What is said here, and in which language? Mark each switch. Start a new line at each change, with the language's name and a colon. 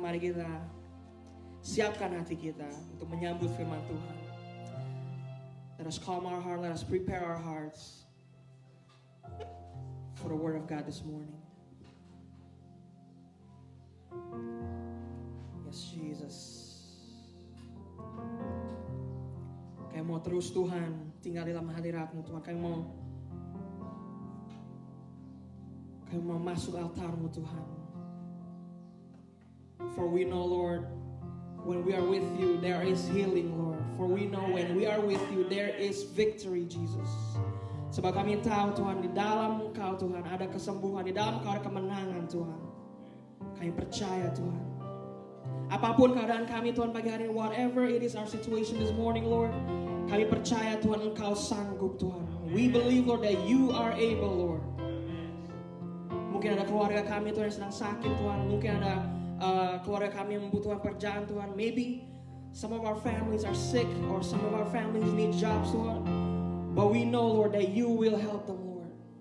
Indonesian: Mari kita siapkan hati kita untuk menyambut firman Tuhan.
English: Let us calm our heart. Let us prepare our hearts for the word of God this morning. Yes, Jesus.
Indonesian: Kami mau terus Tuhan tinggal di dalam hadirat-Mu Tuhan. Kami mau masuk altar-Mu Tuhan.
English: For we know Lord, when we are with you there is healing Lord. For we know when we are with you there is victory Jesus.
Indonesian: Sebab kami tahu Tuhan, di dalam Engkau Tuhan ada kesembuhan, di dalam Engkau ada kemenangan Tuhan. Kami percaya Tuhan. Apapun keadaan kami Tuhan pagi hari ini,
English: whatever it is our situation this morning Lord,
Indonesian: kami percaya Tuhan Engkau sanggup Tuhan.
English: We believe Lord that you are able Lord.
Indonesian: Mungkin ada keluarga kami Tuhan yang sedang sakit Tuhan. Mungkin ada keluarga kami yang membutuhkan pekerjaan Tuhan.
English: Maybe some of our families are sick or some of our families need jobs Tuhan. But we know Lord that you will help them Lord.